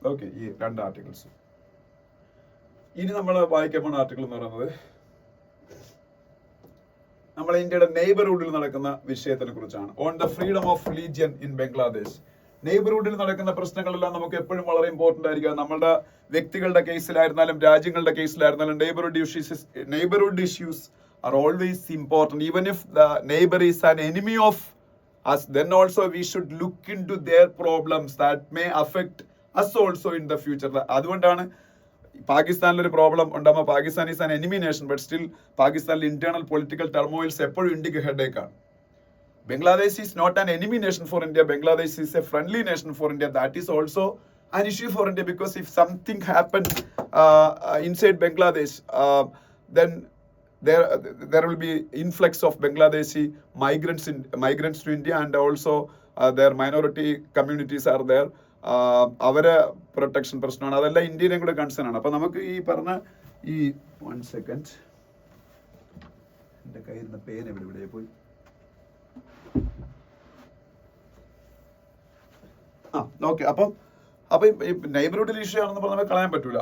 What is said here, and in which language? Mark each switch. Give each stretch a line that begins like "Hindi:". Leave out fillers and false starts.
Malayalam: Okay, ഈ 2 articles. ഇനി നമ്മൾ വായിക്കാൻ പോകുന്ന ആർട്ടിക്കിൾ എന്ന് പറയുന്നത് നമ്മൾ ഇന്ത്യയുടെ നെയ്ബർഹുഡിൽ നടക്കുന്ന വിഷയത്തിനെ കുറിച്ചാണ്. On the freedom of religion in Bangladesh. നെയ്ബർഹുഡിൽ നടക്കുന്ന പ്രശ്നങ്ങളെല്ലാം നമുക്ക് എപ്പോഴും വളരെ ഇമ്പോർട്ടന്റ് ആയിരിക്കും. നമ്മുടെ വ്യക്തികളുടെ കേസിലായിരുന്നാലും രാജ്യങ്ങളുടെ കേസിലായിരുന്നാലും neighbourhood issues
English: are always important. Even if the neighbor is an enemy of us, then also we should look into their problems that may affect us also in the future.
Malayalam: അതുകൊണ്ടാണ് പാകിസ്ഥാനിൽ ഒരു problem ഉണ്ടാകുമ്പോൾ
English: Pakistan is an enemy nation, but still
Malayalam: പാകിസ്ഥാനിൽ internal political ടർമോയിൽസ് എപ്പോഴും ഇന്ത്യക്ക് ഹെഡേക്കാണ്.
English: Bangladesh is not an enemy nation for India. Bangladesh is a friendly nation for India. That is also an issue for India, because if something happens inside Bangladesh, then there will be influx of Bangladeshi migrants to India, and also their minority communities are there.
Malayalam: അവരെ protection പ്രശ്നമാണ്. അതെല്ലാം ഇന്ത്യയിലും കൂടെ concern ആണ്. അപ്പൊ നമുക്ക് ഈ പറഞ്ഞ ഈ 1 സെക്കൻഡ്, എന്റെ കയ്യിൽ നിന്ന് പേന ഇവിടെ പോയി. ഓക്കെ. അപ്പം ഈ നെയ്ബർഹുഡ് ഇഷ്യൂ ആണെന്ന് പറഞ്ഞാൽ കളയാൻ പറ്റൂല.